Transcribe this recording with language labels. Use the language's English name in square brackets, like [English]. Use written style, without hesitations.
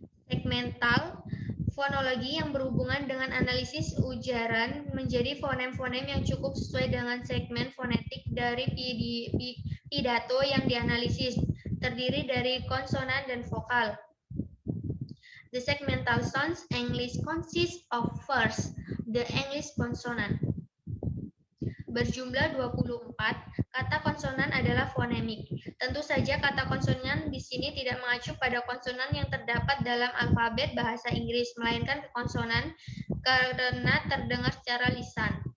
[Indonesian] Segmental fonologi yang berhubungan dengan analisis ujaran menjadi fonem-fonem yang cukup sesuai dengan segmen fonetik dari pidato yang dianalisis, terdiri dari konsonan dan vokal. [English] The segmental sounds English consists of first, the English consonant. [Indonesian] Berjumlah 24, kata konsonan adalah fonemik. Tentu saja kata konsonan di sini tidak mengacu pada konsonan yang terdapat dalam alfabet bahasa Inggris, melainkan ke konsonan karena terdengar secara lisan.